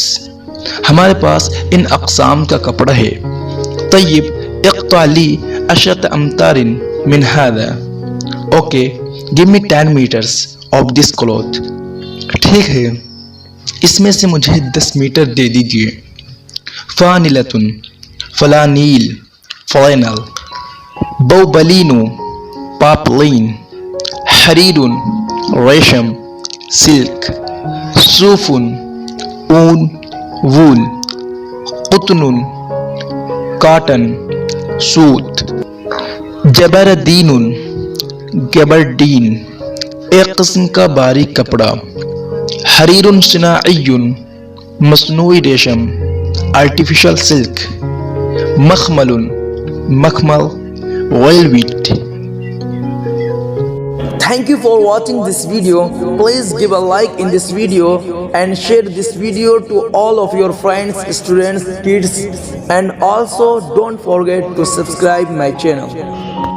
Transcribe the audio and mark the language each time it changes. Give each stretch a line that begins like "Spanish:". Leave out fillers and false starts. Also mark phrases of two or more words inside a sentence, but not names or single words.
Urdu: ہمارے پاس ان اقسام کا کپڑا ہے.
Arabic: طیب اقطع لی 10 امتار من هذا.
English: Okay, give me 10 meters of this cloth.
Urdu: ٹھیک ہے، اس میں سے مجھے 10 میٹر دے دیجئے. فانلتن فلانیل فلینل. بوبلین پاپلین. حریر ریشم سلک. صوف اون وول. قطن کاٹن سوت. جبردین گبردین ایک قسم کا باریک کپڑا.
Arabic: حریر صناعی
Urdu: مصنوعی ریشم
English: artificial silk.
Urdu: مخمل مخمل ویلویٹ.
English: Thank you for watching this video. Please give a like in this video and share this video to all of your friends, students, kids, and also don't forget to subscribe my channel.